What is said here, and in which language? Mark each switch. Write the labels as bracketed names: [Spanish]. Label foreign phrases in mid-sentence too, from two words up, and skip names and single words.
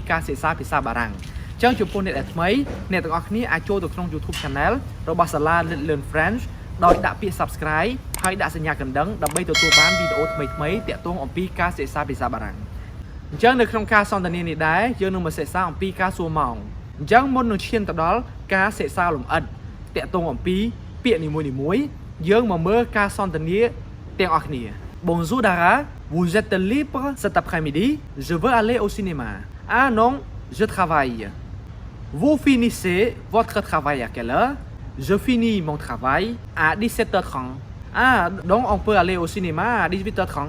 [Khmer] ការសិក្សាភាសាបារាំងអញ្ចឹងចំពោះអ្នកដែលថ្មីអ្នកទាំងអស់គ្នាអាចចូលទៅក្នុង YouTube Channel របស់ SALA Let's Learn French ដោយដាក់ពាក្យ Subscribe ហើយដាក់សញ្ញាកណ្ដឹងដើម្បីទទួលបានវីដេអូថ្មីៗតាក់ទងអំពីការសិក្សាភាសាបារាំងអញ្ចឹងនៅក្នុងការសន្ទនានេះដែរយើងនឹងមកសិក្សាអំពីការសួរម៉ោងអញ្ចឹងមុននឹងឈានទៅដល់ការសិក្សាលម្អិតតាក់ទងអំពីពាក្យនីមួយៗយើងមកមើលការសន្ទនាទាំងអស់គ្នា [French] Bonjour Dara, vous êtes libre cet après-midi? Je veux aller au cinéma. Ah non, je travaille. Vous finissez votre travail à quelle heure? Je finis mon travail à 17h30. Ah, donc on peut aller au cinéma à 18h30.